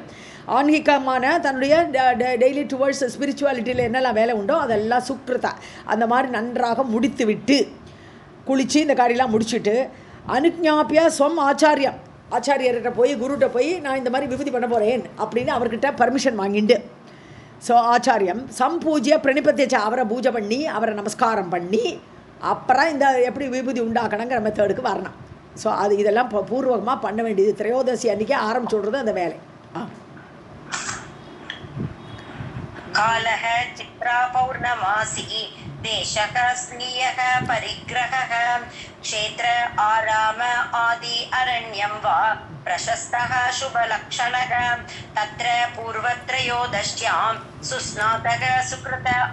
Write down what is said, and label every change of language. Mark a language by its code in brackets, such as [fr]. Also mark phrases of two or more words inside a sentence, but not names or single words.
[ta] ஆன்மீகமான தன்னுடைய [en] daily towards spirituality [ta] என்னெல்லாம் வேலை உண்டோ அதெல்லாம் சுக்ருதா அந்த மாதிரி நன்றாக முடித்து விட்டு குளித்து இந்த காரியெல்லாம் முடிச்சுட்டு அனுஜாபிய ஸ்வம் ஆச்சாரியர்கிட்ட போய் குருகிட்ட போய் நான் இந்த மாதிரி விபூதி பண்ண போகிறேன் அப்படின்னு அவர்கிட்ட பர்மிஷன் வாங்கிண்டு, ஸோ [sa] आचार्यं सम्पूज्य प्रणिपत्यच [ta] அவரை பூஜை பண்ணி அவரை நமஸ்காரம் பண்ணி அப்புறம் இந்த எப்படி விபூதி உண்டாக்கணுங்கிற மெத்தடுக்கு வரணும். ஸோ இதெல்லாம் பூர்வகமாக பண்ண வேண்டியது. திரையோதசி அன்றைக்கி ஆரம்பிச்சு விட்றது அந்த வேலை. [sa] कालः चित्रा पौर्णमासी देशः स्नीयः परिग्रहः क्षेत्र आराम आदि अरण्यं वा प्रशस्तः शुभलक्षणः तत्र पूर्वत्रयोदश्यां सुस्नातः सुकृत